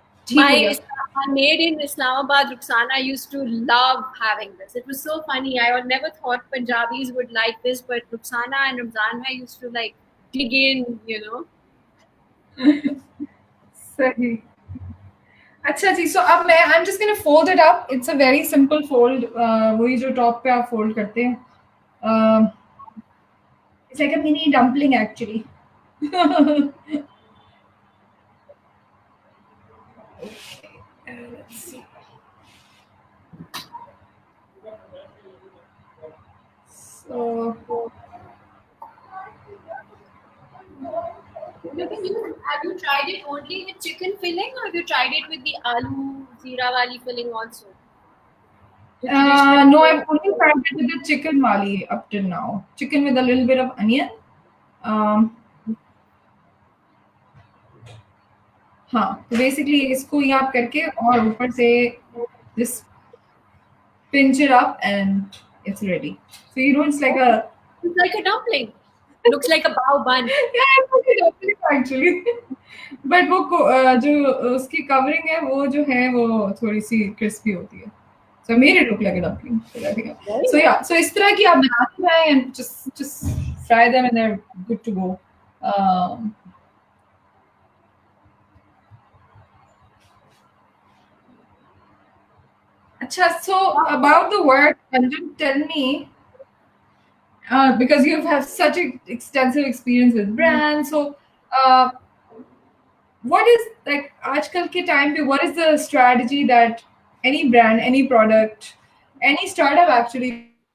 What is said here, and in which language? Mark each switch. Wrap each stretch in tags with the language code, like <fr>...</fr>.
<en>My maid in Islamabad, Rukhsana, used to love having this. It was so funny. I never thought Punjabis would like this, but Rukhsana and Ramzan bhai used to like dig in,</en> <hi>सही. अच्छा जी.</hi> <en>So</en> <hi>अब</hi> <en>I'm just gonna fold it up. It's a very simple fold.</en> <hi>वही जो top पे आप fold करते हैं.</hi> <en>It's like a mini dumpling actually. Let's see. So have you tried it only with chicken filling, or have you tried it with the aloo zeera wali filling also? No, I've only tried it with the chicken wali up till now. Chicken with a little bit of onion.</en> <hi>हाँ तो basically इसको यहाँ करके और ऊपर से</hi> <en>just pinch it up and it's ready. So it's like a dumpling. It looks like a bao bun. Yeah, it's like a dumpling actually.</en> <hi>But वो जो उसकी covering है वो जो है वो थोड़ी सी crispy होती है.</hi> <en>So I made it look like a dumpling. So yeah, so</en> <hi>इस तरह की आप बनाते हैं</hi> <en>and just fry them and they're good to go. Achha, so about the work, Anjum, tell me, because you have such an extensive experience with brands, so what is like</en> <hi>aajkal ke time pe,</hi> <en>what is the strategy that any brand, any product, any startup actually</en>